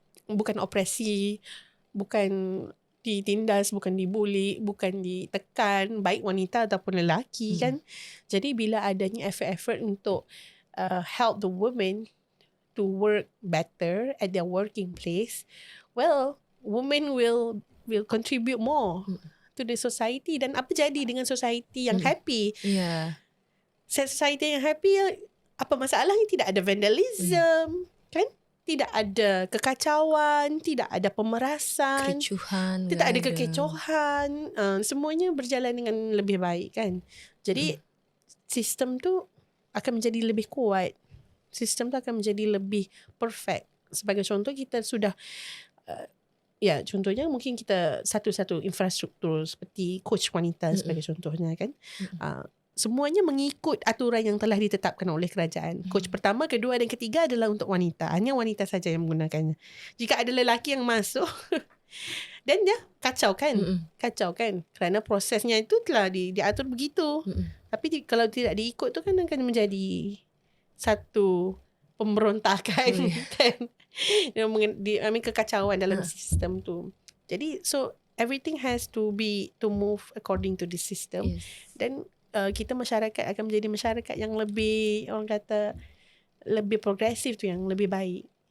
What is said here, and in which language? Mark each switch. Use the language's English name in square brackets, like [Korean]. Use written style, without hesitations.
[Malay] Bukan opresi, bukan ditindas, bukan dibuli, bukan ditekan, baik wanita ataupun lelaki kan. Jadi bila adanya [English] effort untuk help the women to work better at their working place, well, women will contribute more to the society. [Malay] Dan apa jadi dengan society yang happy? Society yang happy, apa masalahnya? Tidak ada vandalism, kan? Tidak ada kekacauan, tidak ada pemerasan, kericuhan, tidak ada kekecohan, semuanya berjalan dengan lebih baik kan. Jadi sistem tu akan menjadi lebih kuat, sistem tu akan menjadi lebih perfect. Sebagai contoh, kita sudah contohnya mungkin kita satu-satu infrastruktur seperti coach wanita sebagai contohnya kan. Semuanya mengikut aturan yang telah ditetapkan oleh kerajaan. Coach pertama, kedua dan ketiga adalah untuk wanita. Hanya wanita saja yang menggunakannya. Jika ada lelaki yang masuk dan dia kacau kan. Kerana prosesnya itu telah diatur begitu. Tapi kalau tidak diikut tu kan akan menjadi satu pemberontakan kan. Kekacauan dalam sistem tu. [English] Jadi so everything has to move according to the system. [Malay] Dan kita masyarakat akan menjadi masyarakat yang lebih, orang kata, lebih progresif tu, yang lebih baik.